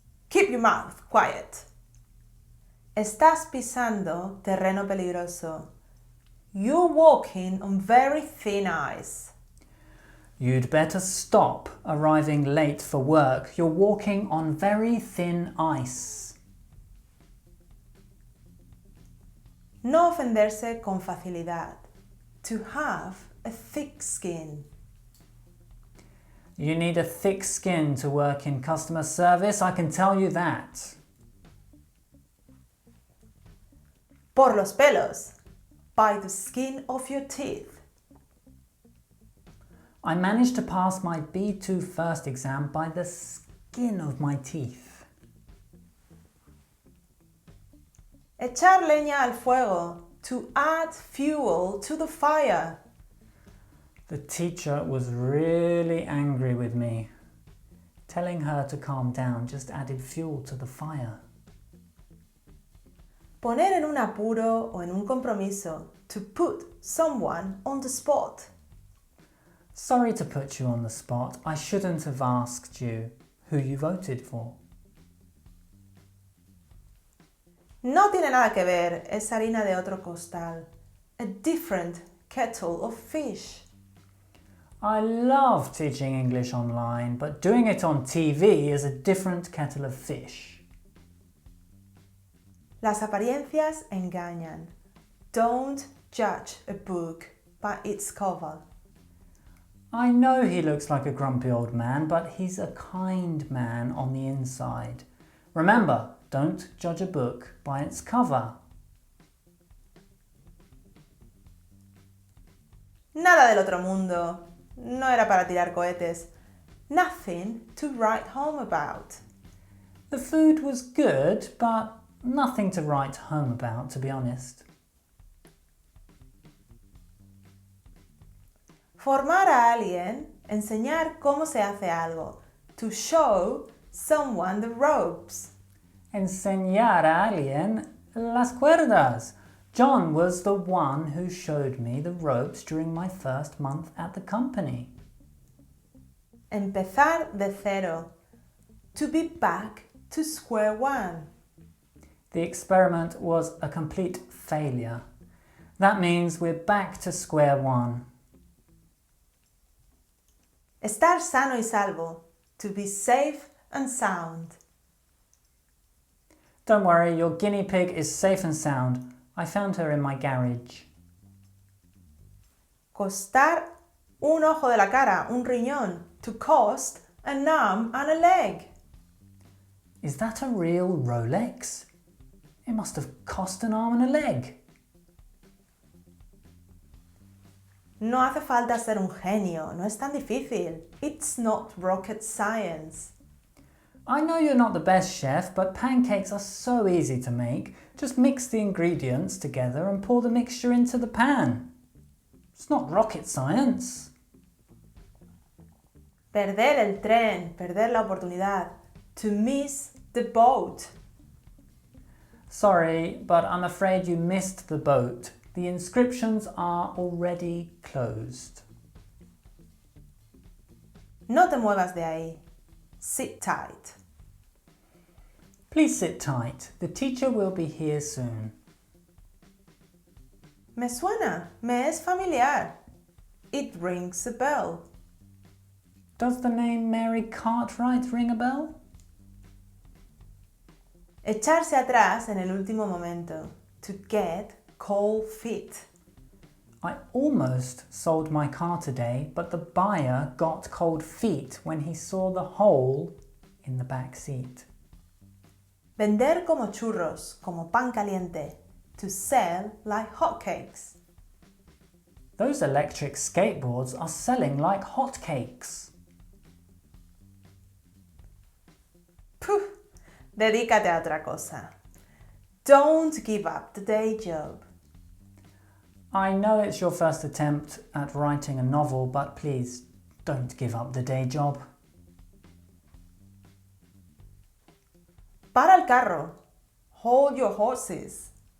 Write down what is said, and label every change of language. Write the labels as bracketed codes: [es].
[en] Keep your mouth quiet. [es] Estás pisando terreno peligroso. [en] You're walking on very thin ice. You'd better stop arriving late for work. You're walking on very thin ice. [es] No ofenderse con facilidad. [en] To have a thick skin. You need a thick skin to work in customer service, I can tell you that. [es] Por los pelos. [en] By the skin of your teeth. I managed to pass my B2 first exam by the skin of my teeth. [es] Echar leña al fuego. [en] To add fuel to the fire. The teacher was really angry with me. Telling her to calm down just added fuel to the fire. [es] Poner en un apuro o en un compromiso. [en] To put someone on the spot. Sorry to put you on the spot. I shouldn't have asked you who you voted for. [es] No tiene nada que ver, es harina de otro costal. [en] A different kettle of fish. I love teaching English online, but doing it on TV is a different kettle of fish. [es] Las apariencias engañan. [en] Don't judge a book by its cover. I know he looks like a grumpy old man, but he's a kind man on the inside. Remember, don't judge a book by its cover. [es] Nada del otro mundo. No era para tirar cohetes. [en] Nothing to write home about. The food was good, but nothing to write home about, to be honest. [es] Formar a alguien, enseñar cómo se hace algo. [en] To show someone the ropes. [es] Enseñar a alguien las cuerdas. [en] John was the one who showed me the ropes during my first month at the company. [es] Empezar de cero. [en] To be back to square one. The experiment was a complete failure. That means we're back to square one. [es] Estar sano y salvo. [en] To be safe and sound. Don't worry, your guinea pig is safe and sound. I found her in my garage. [es] Costar un ojo de la cara, un riñón. [en] To cost an arm and a leg. Is that a real Rolex? It must have cost an arm and a leg. [es] No hace falta ser un genio, no es tan difícil. [en] It's not rocket science. I know you're not the best chef, but pancakes are so easy to make. Just mix the ingredients together and pour the mixture into the pan. It's not rocket science. [es] Perder el tren, perder la oportunidad. [en] To miss the boat. Sorry, but I'm afraid you missed the boat. The inscriptions are already closed. [es] No te muevas de ahí. [en] Sit tight. Please sit tight. The teacher will be here soon. [es] Me suena, me es familiar. [en] It rings a bell. Does the name Mary Cartwright ring a bell? [es] Echarse atrás en el último momento. [en] To get cold feet. I almost sold my car today, but the buyer got cold feet when he saw the hole in the back seat. [es] Vender como churros, como pan caliente. [en] To sell like hotcakes. Those electric skateboards are selling like hotcakes. [es] Puh, dedícate a otra cosa. [en] Don't give up the day job. I know it's your first attempt at writing a novel, but please don't give up the day job. [es] Para el carro. [en] Hold your horses.